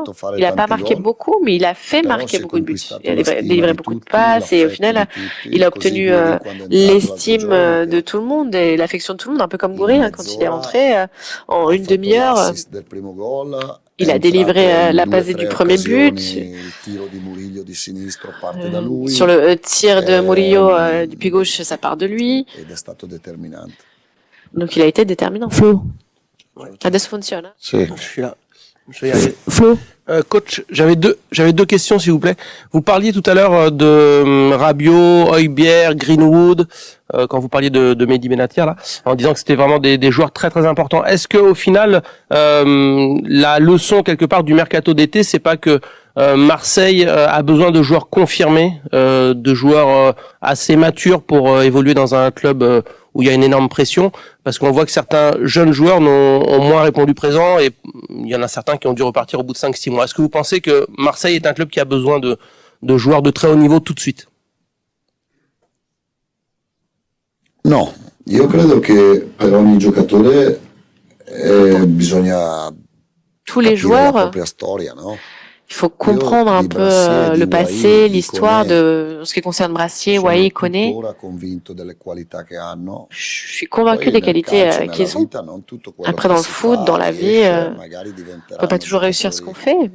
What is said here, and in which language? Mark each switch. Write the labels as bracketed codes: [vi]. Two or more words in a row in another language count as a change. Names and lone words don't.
[fr] Il n'a pas marqué beaucoup, mais il a fait marquer beaucoup de buts. Il a délivré beaucoup de passes et au final, il a obtenu l'estime de tout le monde et l'affection de tout le monde, un peu comme Gouiri, hein, quand il est rentré en une demi-heure. Il a délivré la passe du premier but. Sur le tir de Murillo du pied gauche, ça part de lui. Donc il a été déterminant. Flo? [it] Adesso funziona? [fr] Je suis là. Je vais y arriver. Flo? Coach, j'avais deux questions s'il vous plaît. Vous parliez tout à l'heure de Rabiot, Højbjerg, Greenwood, quand vous parliez de Mehdi Benatia là, en disant que c'était vraiment des joueurs très très importants. Est-ce que au final, la leçon quelque part du mercato d'été, c'est pas que Marseille a besoin de joueurs confirmés, de joueurs assez matures pour évoluer dans un club où il y a une énorme pression, parce qu'on voit que certains jeunes joueurs ont moins répondu présent et il y en a certains qui ont dû repartir au bout de 5-6 mois. Est-ce que vous pensez que Marseille est un club qui a besoin de joueurs de très haut niveau tout de suite? [it] No, io credo che per ogni giocatore bisogna [fr] tous les joueurs, il faut comprendre un peu le passé, l'histoire de ce qui concerne Brassier, Wai, Koné. Je suis convaincu des qualités qu'ils ont. Après, dans le foot, dans la vie, on peut pas toujours réussir ce qu'on fait.